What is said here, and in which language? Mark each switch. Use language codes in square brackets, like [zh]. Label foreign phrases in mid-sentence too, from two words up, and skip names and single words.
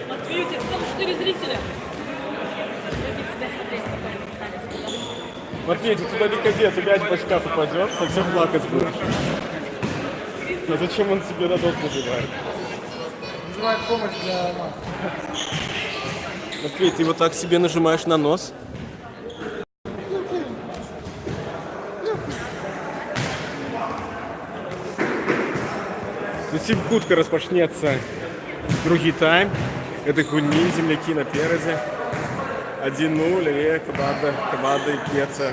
[ru] Матвей, у тебя всего 4 зрителя. Любит тебя смотреть, спокойно. Матвей, ты туда не ходи, а то мяч в башка попадет, совсем плакать будешь. А зачем он себе на нос нажимает? Вызывает помощь для нас. Матвей, ты вот так себе нажимаешь на нос? [be] Зусім хутка распачнецца другі тайм. Это гульні, землякі наперадзе. 1-0, але каманда імкнецца.